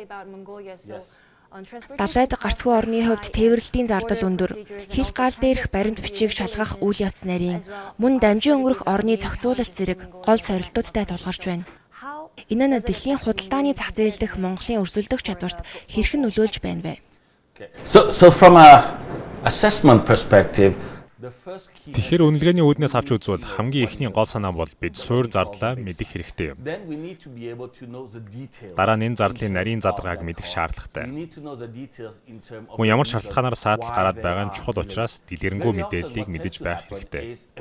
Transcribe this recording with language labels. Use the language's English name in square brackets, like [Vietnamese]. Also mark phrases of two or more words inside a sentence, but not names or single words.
[Mongolian] Далаад гарцгүй орны хувьд тээвэрлэлтийн зардал өндөр, хил гал дээрх баримт бичиг шалгах үйл явц нарийн, мөн дамжин өнгөрөх орны зохицуулалт зэрэг гол сорилтуудтай тулгарч байна. Энэ нь дэлхийн худалдааны зах зээл дэх Монголын өрсөлдөх чадварт хэрхэн нөлөөлж байна вэ? [English] So from a assessment perspective, [Mongolian] Тэгэхээр үнэлгээний үүднээс авч үзвэл хамгийн ихний гол санаа бол бид суур зардлаа мэдэх хэрэгтэй юм. Дараа нь энэ зардлын нарийн задаргааг мэдэх шаардлагатай. Мөн ямар шалтгаанаар саатал гараад байгаа нь чухал учраас дэлгэрэнгүй мэдээллийг мэдэж байх хэрэгтэй.